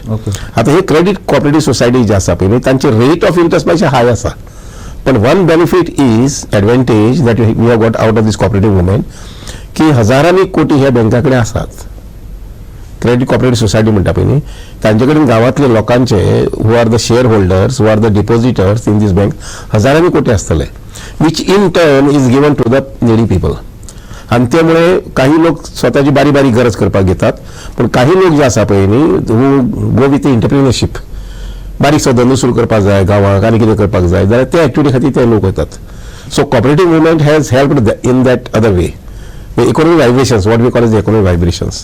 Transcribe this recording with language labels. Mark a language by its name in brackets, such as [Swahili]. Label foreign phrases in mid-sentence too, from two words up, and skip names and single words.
[Konkani] आता हे [English] credit cooperative society [Konkani] जे आसा पळय तांचे [English] rate of interest [Konkani] मातशें हाय आसा, पण [English] one benefit is advantage that we have got out of this cooperative movement [Konkani] की हजारांनी कोटी ह्या बँका कडेन आसात. [English] credit cooperative society [Konkani] म्हणटा पळय न्ही, तांचे कडेन गांवांतले लोकांचे [English] who are the shareholders, who are the depositors in this bank, [Konkani] हजारांनी कोटी आसतले, [English] which in turn is given to the needy people. [Konkani] आणि त्यामुळे काही लोक स्वतःची बारी गरज करपाक घेतात, पण काही लोक जे आसा पळय न्ही, [English] who go with entrepreneurship, [Konkani] बारीकसो धंदो सुरू करपाक जाय गांवांक आनी कितें करपाक जाय जाल्यार त्या एक्टिविटी खातीर ते लोक वतात. [English] so cooperative movement has helped in that other way, economic vibrations, what we call as economic vibrations.